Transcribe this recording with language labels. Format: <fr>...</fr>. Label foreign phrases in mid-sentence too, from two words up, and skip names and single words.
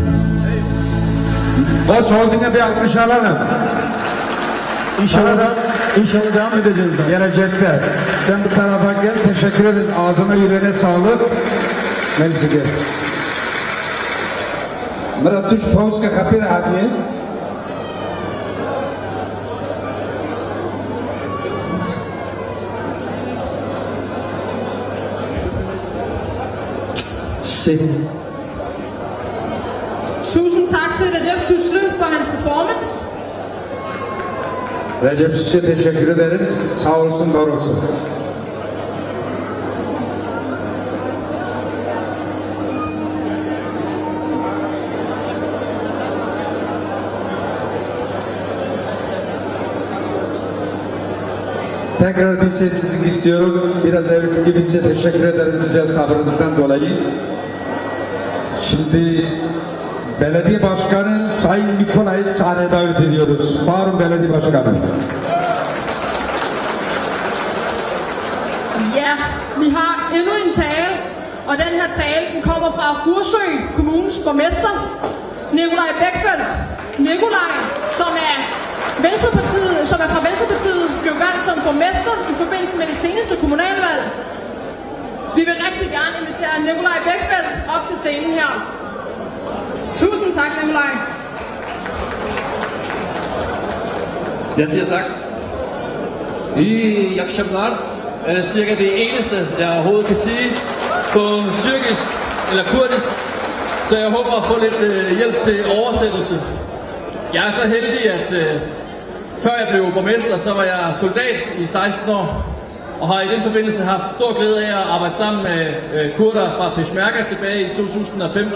<tr>Koç Holding'e bir alkış alalım. İnşallah devam edeceğiz. Gelecekte. Sen bu tarafa gel. Teşekkür ederiz. Ağzına yüreğine sağlık. Neyse gel. Mera tuş Polska kapira hadiye.</tr> <da>Tusind tak til Recep Süslü for hans performance.</da> <tr>Recep Süslü'ye teşekkür ederiz. Sağ olsun, var olsun. Tekrar bir sessizlik istiyorum. Biraz evvel gibi size teşekkür ederim güzel sabrınızdan dolayı. Şimdi Belediye Başkanı Sayın Nikolay'ı sahneye davet ediyoruz. Bağırın Belediye Başkanı.</tr> <da>Ja, vi har endnu en tale, og den her tale den kommer fra Furesø Kommunes borgmester, Nikolaj Bækfeldt. Nikolaj, som er fra Venstrepartiet, blev valgt som borgmester i forbindelse med det seneste kommunalvalg. Vi vil rigtig gerne invitere Nikolaj Bækfeldt op til scenen her. Tusind tak, Nikolaj. Jeg siger tak.</da> <tr>İyi akşamlar.</tr> <da>Cirka det eneste, jeg overhovedet kan sige på tyrkisk eller kurdisk, så jeg håber at få lidt hjælp til oversættelse. Jeg er så heldig, at før jeg blev borgmester, så var jeg soldat i 16 år, og har i den forbindelse haft stor glæde af at arbejde sammen med kurder fra Peshmerga tilbage i 2015.</da>